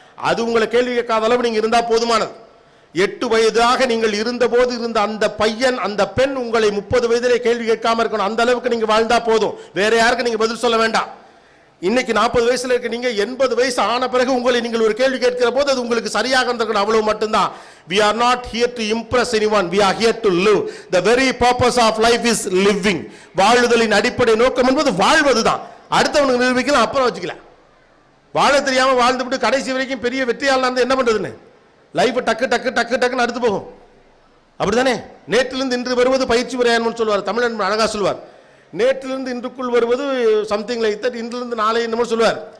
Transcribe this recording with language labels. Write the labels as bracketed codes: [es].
[ta] அது உங்களை கேள்வி கேட்காத அளவு நீங்க இருந்தா போதுமானது. 8 வயதாக நீங்கள் இருந்தபோது இருந்த அந்த பையன் அந்த பெண் உங்களை 30 வயதிலே கேள்வி கேட்காம இருக்கணும். அந்த அளவுக்கு நீங்க வாழ்ந்தா போதும், வேற யாருக்கு நீங்க பதில் சொல்ல வேண்டாம். இன்னைக்கு 40 வயசுல இருக்க நீங்க 80 வயசு ஆன பிறகு உங்களை நீங்கள் ஒரு கேள்வி கேட்கிற போது அது உங்களுக்கு சரியாக இருக்கணும், அவ்வளவு மட்டும்தான். [en] We are not here to impress anyone, we are here to live. The very purpose of life is living. [ta] வாழுதலின் அடிப்படை நோக்கம் என்பது வாழ்வதுதான். அடுத்தவனுக்கு நிரூபிக்கலாம், அப்புறம் வச்சுக்கலாம். வாழ தெரியாம வாழ்ந்துவிட்டு கடைசி வரைக்கும் பெரிய வெற்றியாளனா இருந்தா என்ன பண்றதுன்னு லைஃப் டக்கு டக்கு டக்கு டக்குன்னு அடுத்து போகும். அப்படித்தானே? நேற்றிலிருந்து இன்று வருவது பயிற்சி பிரயாணம்னு சொல்லுவார், தமிழன் அழகா சொல்லுவார். நேற்றிலிருந்து இன்றுக்குள் வருவது சம்திங் லைக் தட், இன்றிலிருந்து நாளை என்னமோ சொல்லுவார்.